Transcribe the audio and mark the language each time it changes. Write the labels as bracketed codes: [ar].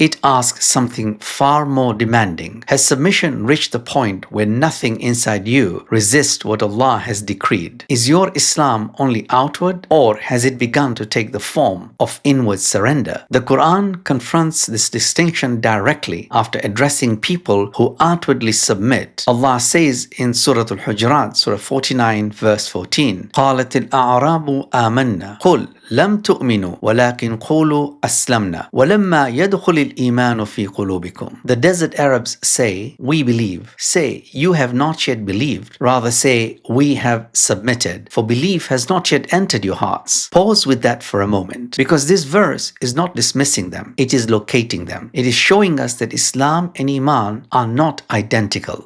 [en] It asks something far more demanding. Has submission reached the point where nothing inside you resists what Allah has decreed? Is your Islam only outward, or has it begun to take the form of inward surrender? The Quran confronts this distinction directly after addressing people who outwardly submit. Allah says in Surah Al-Hujurat, Surah 49, verse 14, [ar] قَالَتِ الْأَعْرَابُ آمَنَّا قُلْ لم تؤمنوا ولكن قولوا أسلمنا ولما يدخل الإيمان في قلوبكم. [en] The desert Arabs say, we believe. Say, you have not yet believed. Rather say, we have submitted. For belief has not yet entered your hearts. Pause with that for a moment, because this verse is not dismissing them. It is locating them. It is showing us that Islam and Īmān are not identical.